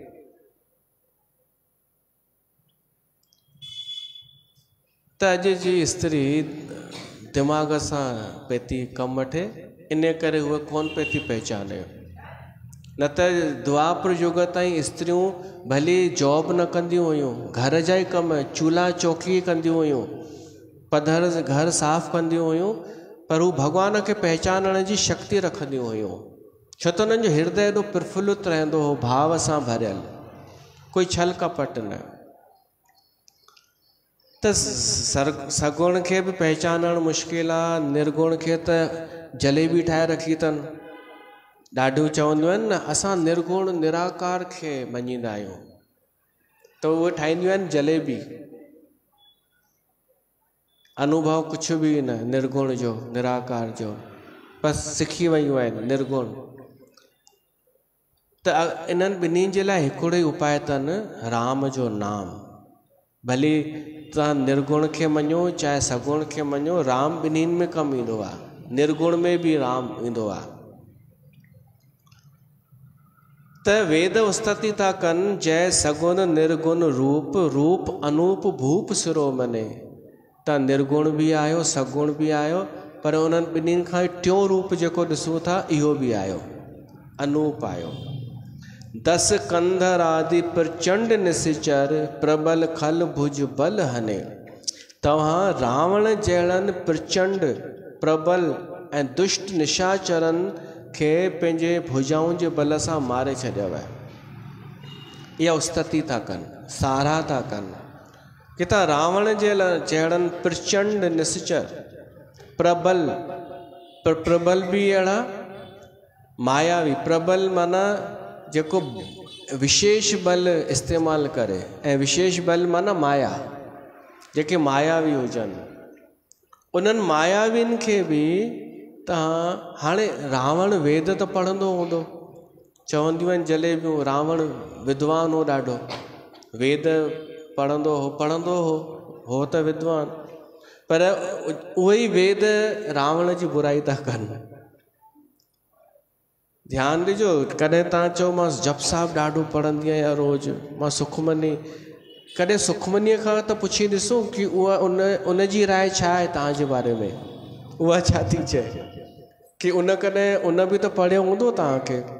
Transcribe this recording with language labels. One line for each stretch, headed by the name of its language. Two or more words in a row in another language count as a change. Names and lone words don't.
Sindhi: त अॼु जी स्त्री दिमाग़ सां पई थी कमु वठे, इन करे उहे कोन पई थी पहचाने। न त द्वापर युग ताईं स्त्रियूं भली जॉब न कंदियूं हुयूं, घर जा ई कम चूल्हा चौकी कंदियूं हुयूं, पधर घर साफ़ कंदियूं हुयूं, पर हू भॻवान खे पहचानण जी शक्ति रखंदियूं हुयूं। छो त हुननि जो हृदय एॾो प्रफुल्लित रहंदो हो, भाव सां भरियल, कोई छल कपट न। त सगुण खे बि पहचानणु मुश्किल आहे, निर्गुण खे त जलेबी ठाहे रखी अथनि। ॾाढियूं चवंदियूं आहिनि न असां निर्गुण निराकार खे मञींदा आहियूं, त उहे ठाहींदियूं आहिनि जलेबी। अनुभव कुझु बि न निर्गुण जो निराकार जो, बसि सिखी वयूं आहिनि निर्गुण। त इन्हनि ॿिन्हिनि जे लाइ हिकिड़ो ई उपाय अथनि, राम जो नाम। भली तव्हां निर्गुण खे मञो चाहे सगुण खे मञो, राम ॿिन्हिनि में कमु ईंदो आहे, निर्गुण में बि राम ईंदो आहे।
Awadhi: त वेद उस्तति था कनि, जय सगुण निर्गुण रूप, रूप अनूप भूप सिरो मने।
Sindhi: त निर्गुण बि आयो, सगुण बि आयो, पर उन्हनि ॿिन्हिनि खां टियों रूप जेको ॾिसूं था इहो बि आयो, अनूप आयो।
Awadhi: 10 कंधर आदि प्रचंड निसिचर, प्रबल खल भुज बल हने।
Sindhi: तव्हां रावण जहिड़नि प्रचंड प्रबल ऐं दुष्ट निशाचरनि खे पंहिंजे भुजाउनि जे बल सां मारे छॾियव। इहा उस्तति था कनि, साराह था कनि कि तव्हां रावण जे जहिड़नि प्रचंड निश्चर प्रबल, प्रबल बि अहिड़ा मायावी। प्रबल माना जेको विशेष बल इस्तेमालु करे, ऐं विशेष बल माना माया, जेके मायावी हुजनि। उन्हनि मायावियुनि खे बि तव्हां, हाणे रावण वेद त पढ़ंदो हूंदो, चवंदियूं आहिनि जलेबियूं, रावण विद्वान हो ॾाढो, वेद पढ़ंदो हो त विद्वान, पर उहे ई वेद रावण जी बुराई था कनि। ध्यानु ॾिजो, कॾहिं तव्हां चओ मां जप साहिबु ॾाढो पढ़ंदी आहियां रोज़ु, मां सुखमनी, कॾहिं सुखमनीअ खां त पुछी ॾिसो कि उहा उन जी राय छा आहे तव्हांजे बारे में, उहा छा थी चए, कि उन कॾहिं उन बि त पढ़ियो हूंदो तव्हांखे।